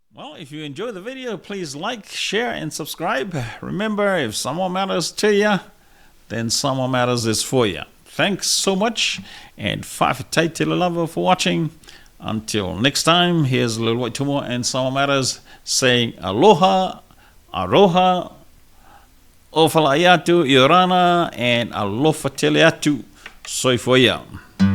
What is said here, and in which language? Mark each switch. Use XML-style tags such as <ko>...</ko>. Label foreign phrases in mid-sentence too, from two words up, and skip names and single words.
<en>Well, if you enjoy the video, please like, share, and subscribe. Remember, if Samoa matters to you, then Samoa matters is for you. Thanks so much, and</en> <sm>ofaofata'i te lava</sm> <en>for watching. Until next time, here's Little White Tumo and Samoa Matters saying aloha, aroha,</en> <sm>ofala'i atu, iorana, and alofa tele atu, soifoia.</sm>